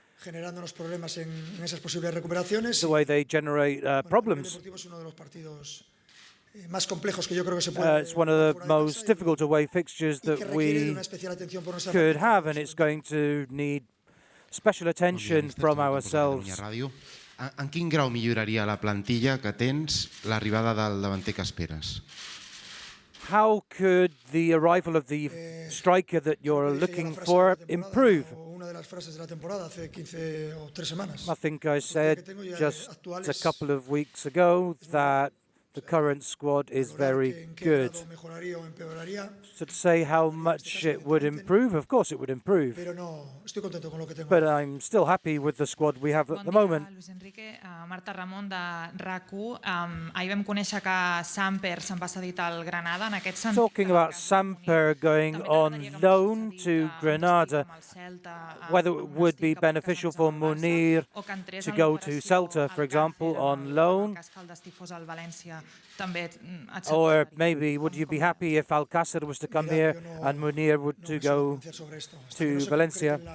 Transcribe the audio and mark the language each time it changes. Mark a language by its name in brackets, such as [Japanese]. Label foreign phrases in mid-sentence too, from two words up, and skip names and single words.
[English] The way they generate problems. It's one of the most difficult away fixtures that we could have, and it's going to need special attention from ourselves. [Catalan] En quin grau milloraria la plantilla que tens l'arribada del davanter que esperes? [English] How could the arrival of the striker that you're looking for improve? I think I said just a couple of weeks ago that the current squad is very good. So to say how much it would improve, of course it would improve. But I'm still happy with the squad we have at the moment. [Catalan] Luis Enrique, Marta Ramon de RAC1. Ahir vam conèixer que Samper se'n va cedir al Granada. En aquest sentit, [English] talking about Samper going on loan to Granada, whether it would be beneficial for Munir to go to Celta, for example, on loan, or maybe would you be happy if Alcácer was to come here and Munir would to go to Valencia?